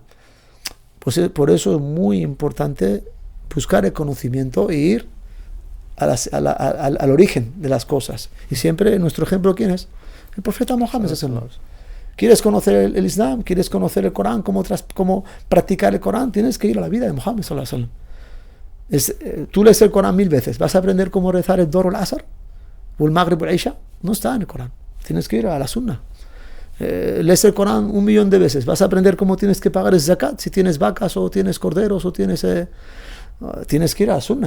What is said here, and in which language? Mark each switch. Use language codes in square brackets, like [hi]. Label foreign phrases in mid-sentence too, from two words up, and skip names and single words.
[es] Pues por eso es muy importante buscar el conocimiento e ir al origen de las cosas. Y siempre nuestro ejemplo, ¿quién es? El profeta Muhammad. ¿Quieres conocer el Islam? ¿Quieres conocer el Corán? ¿Cómo practicar el Corán? Tienes que ir a la vida de Muhammad [ar] صلى الله عليه وسلم. [es] Tú lees el Corán 1000 veces. ¿Vas a aprender cómo rezar el Dhuhr o el Asr? ¿O el Maghrib o el Isha? No está en el Corán. Tienes que ir a la Sunna. Lees el Corán 1.000.000 de veces. ¿Vas a aprender cómo tienes que pagar el zakat? Si tienes vacas o tienes corderos o tienes que ir a la Sunna.